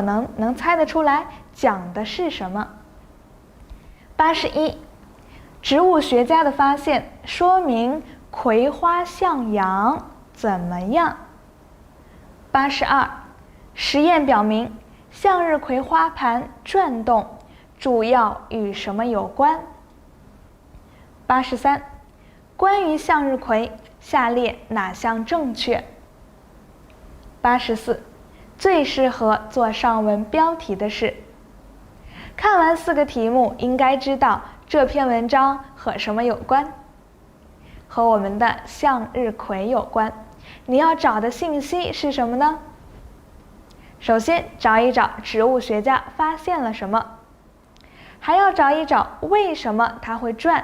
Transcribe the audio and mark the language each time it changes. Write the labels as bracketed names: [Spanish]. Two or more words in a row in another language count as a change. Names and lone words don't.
[Chinese] 能能猜得出來講的是什麼。81，植物學家的發現說明葵花向陽怎麼樣？82，實驗表明向日葵花盤轉動主要與什麼有關？83，關於向日葵，下列哪項正確？84，最適合做上文標題的是。看完4個題目，應該知道這篇文章和什麼有關？和我們的向日葵有關。你要找的信息是什麼呢？首先找一找植物學家發現了什麼，還要找一找為什麼它會轉。